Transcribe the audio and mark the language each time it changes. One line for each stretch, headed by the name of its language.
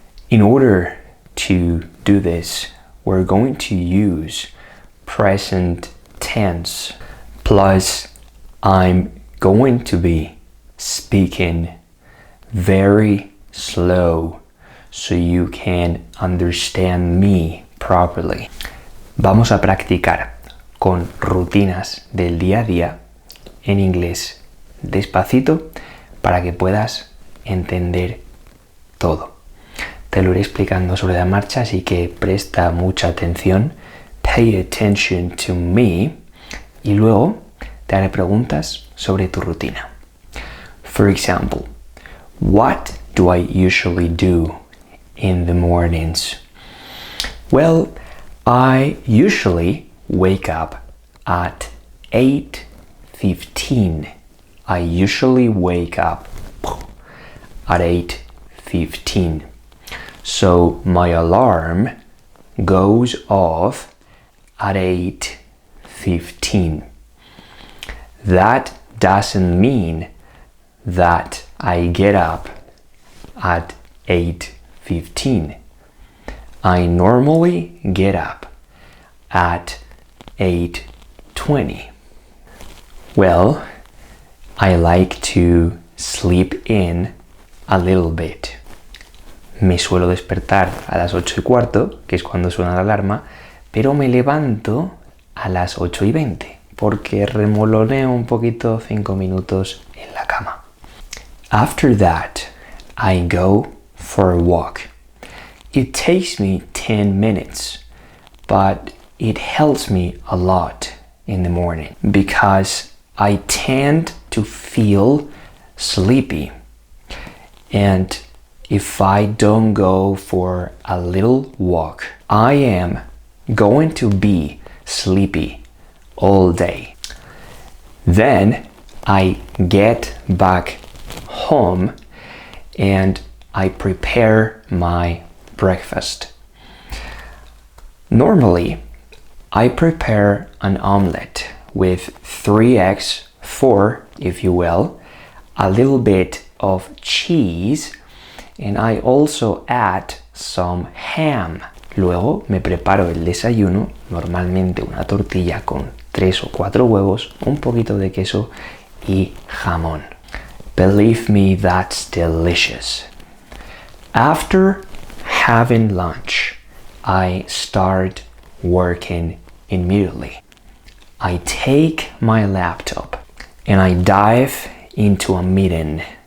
English: In order to do this, we're going to use present tense, plus I'm going to be speaking very slow so you can understand me properly.
Spanish: Vamos a practicar con rutinas del día a día en inglés despacito para que puedas entender todo. Te lo iré explicando sobre la marcha, así que presta mucha atención.
English: Pay attention to me
Spanish: y luego te haré preguntas sobre tu rutina.
English: For example, what do I usually do in the mornings? Well, I usually wake up at 8:15. I usually wake up at 8:15. So my alarm goes off at 8:15. That doesn't mean that I get up at 8:15. I normally get up at 8:20. Well, I like to sleep in a little bit.
Spanish: Me suelo despertar a las 8:15, que es cuando suena la alarma, pero me levanto a las 8:20 porque remoloneo un poquito 5 minutos en la cama.
English: After that, I go for a walk. It takes me 10 minutes, but it helps me a lot in the morning because I tend to feel sleepy. And if I don't go for a little walk, I am going to be sleepy all day. Then I get back home and I prepare my breakfast. Normally, I prepare an omelette with 3 eggs, 4 if you will, a little bit of cheese, and I also add some ham.
Spanish: Luego me preparo el desayuno, normalmente una tortilla con 3 o 4 huevos, un poquito de queso y jamón.
English: Believe me, that's delicious. After having lunch, I start working immediately. I take my laptop and I dive into a meeting.